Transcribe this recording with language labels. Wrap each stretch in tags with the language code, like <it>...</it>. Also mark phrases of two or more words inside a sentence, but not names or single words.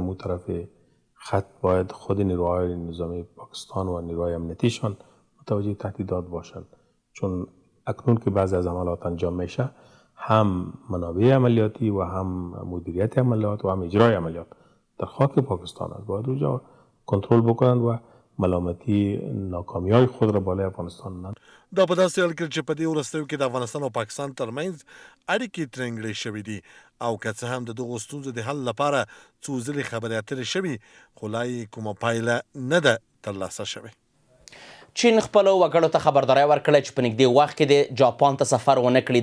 <fa>اون طرف خط باید خود نیروهای نظامی پاکستان و نیروهای امنیتیشان متوجه تهدیدات باشند، چون اکنون که بعضی از عملات انجام میشه هم منابع عملیاتی و هم مدیریت عملیات و هم اجرای عملیات در خاک پاکستان است. باید اونجا کنترل بکنند و ملامتی ناکامی‌های خود را بالای افغانستان نه.</fa> <ps>دا په داسې حال کې چې په دې وروستیو کې د افغانستان او پاکستان ترمنځ اړیکې ترنګړې شوې دي او که څه هم د دغو ستونزو د حل لپاره څو ځلې خبرې اترې شوي، خو لا یې کومه پایله نه ده ترلاسه شوې. چین خپلو وګړو ته خبرداری ورکړی چې په نږدې وخت کې د جاپان ته سفر ونه کړي.</ps>